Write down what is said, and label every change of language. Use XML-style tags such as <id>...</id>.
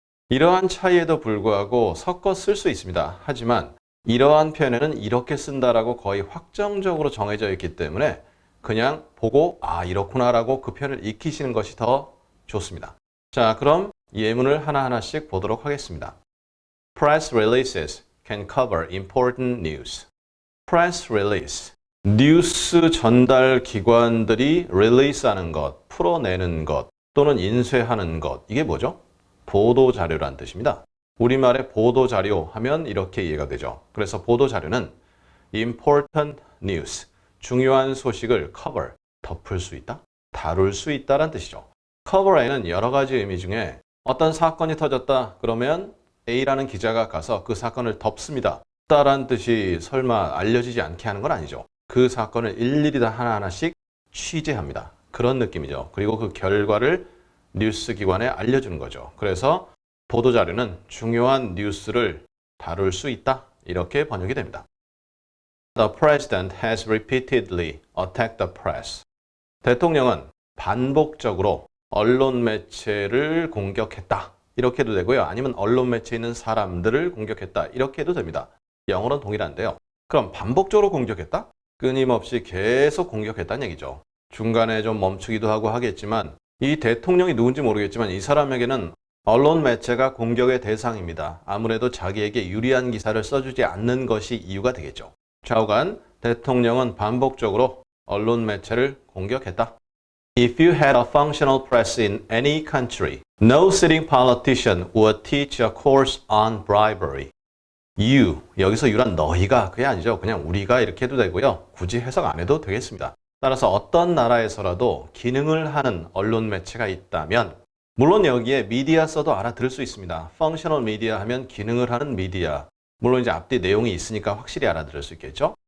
<ko>이러한 차이에도 불구하고 섞어 쓸 수 있습니다. 하지만 이러한 표현에는 이렇게 쓴다라고 거의 확정적으로 정해져 있기 때문에 그냥 보고 아 이렇구나 라고 그 표현을 익히시는 것이 더 좋습니다. 자, 그럼 예문을 하나하나씩 보도록 하겠습니다.</ko> <en>Press releases can cover important news.</en> <ko>Press release, 뉴스 전달 기관들이 release하는 것, 풀어내는 것 또는 인쇄하는 것, 이게 뭐죠? 보도자료란 뜻입니다. 우리말에 보도자료 하면 이렇게 이해가 되죠. 그래서 보도자료는 important news, 중요한 소식을 cover, 덮을 수 있다, 다룰 수 있다란 뜻이죠. cover에는 여러 가지 의미 중에 어떤 사건이 터졌다 그러면 A라는 기자가 가서 그 사건을 덮습니다. 다란 뜻이 설마 알려지지 않게 하는 건 아니죠. 그 사건을 일일이 다 하나하나씩 취재합니다. 그런 느낌이죠. 그리고 그 결과를 뉴스 기관에 알려주는 거죠. 그래서 보도자료는 중요한 뉴스를 다룰 수 있다. 이렇게 번역이 됩니다.</ko> <en>The president has repeatedly attacked the press.</en> <ko>대통령은 반복적으로 언론 매체를 공격했다. 이렇게 해도 되고요. 아니면 언론 매체에 있는 사람들을 공격했다. 이렇게 해도 됩니다. 영어는 동일한데요. 그럼 반복적으로 공격했다? 끊임없이 계속 공격했다는 얘기죠. 중간에 좀 멈추기도 하고 하겠지만 이 대통령이 누군지 모르겠지만 이 사람에게는 언론 매체가 공격의 대상입니다. 아무래도 자기에게 유리한 기사를 써주지 않는 것이 이유가 되겠죠. 좌우간 대통령은 반복적으로 언론 매체를 공격했다.</ko> <en>If you had a functional press in any country, no sitting politician would teach a course on bribery.</en> <ko>You, 여기서 you란 너희가 그게 아니죠. 그냥 우리가 이렇게 해도 되고요. 굳이 해석 안 해도 되겠습니다. 따라서 어떤 나라에서라도 기능을 하는 언론 매체가 있다면 물론 여기에 미디어 써도 알아들을 수 있습니다. functional media 하면 기능을 하는 미디어. 물론 이제 앞뒤 내용이 있으니까 확실히 알아들을 수 있겠죠.</ko>